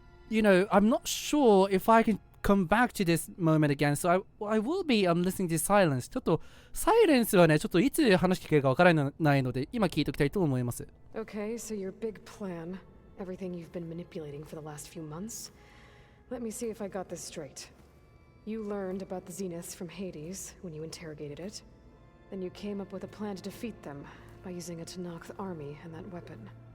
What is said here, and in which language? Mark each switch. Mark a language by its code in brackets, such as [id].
[en] I'm not sure if I can come back to this moment again, so I will be listening to silence. [ja] ちょっとサイレンスはね、ちょっといつ話聞けるかわからないので、今聞いておきたいと思います。 [en] Okay, so your big plan, everything you've been manipulating for the last few months. Let me see if I got this straight. You learned about the Zeniths from Hades when you interrogated it. Then you came up with a plan to defeat them by using a Tenakth army and that weapon.